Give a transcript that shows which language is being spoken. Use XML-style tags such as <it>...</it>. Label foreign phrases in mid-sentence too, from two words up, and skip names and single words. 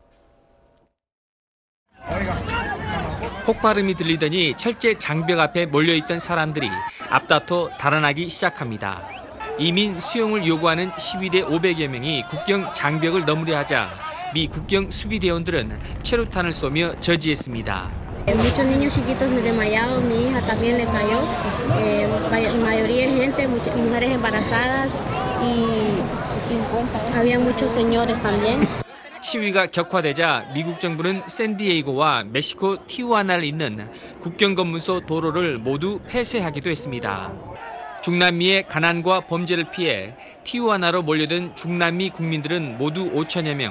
<ko>폭발음이 들리더니 철제 장벽 앞에 몰려있던 사람들이 앞다퉈 달아나기 시작합니다. 이민 수용을 요구하는 시위대 500여 명이 국경 장벽을 넘으려 하자 미 국경 수비대원들은 최루탄을 쏘며 저지했습니다.</ko> <es>Muchos niños chiquitos desmayados, mi hija también le cayó. Mayoría de gente, mujeres embarazadas y había muchos señores también.</es> <ko>시위가 격화되자 미국 정부는 샌디에이고와 멕시코 티후아나를 잇는 국경검문소 도로를 모두 폐쇄하기도 했습니다. 중남미의 가난과 범죄를 피해 티후아나로 몰려든 중남미 국민들은 모두 5천여 명.</ko>